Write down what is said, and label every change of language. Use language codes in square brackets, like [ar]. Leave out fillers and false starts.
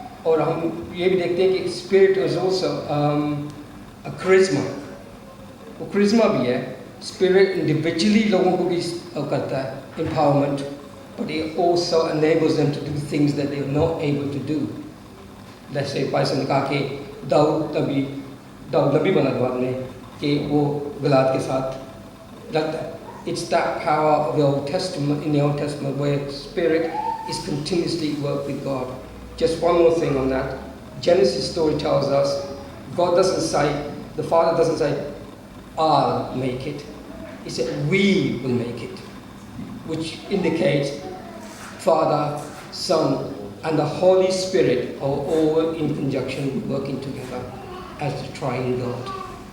[hi] और हम ये भी देखते हैं कि [en] spirit is also a charisma. [hi] वो charisma भी है. [en] Spirit individually [hi] लोगों को भी करता है, empowerment. [en] But it also enables them to do things that they are not able to do. Let's say [hi] पाइसन ने कहा कि दाऊद नबी बना बाद में कि वो गलात के साथ लड़ता है. [en] It's that power of the Old Testament, in the Old Testament, where Spirit is continuously work with God. Just one more thing on that. Genesis story tells us God doesn't say, the Father doesn't say, I'll make it. He said, we will make it. Which indicates Father, Son, and the Holy Spirit are all in conjunction working together as the triune God.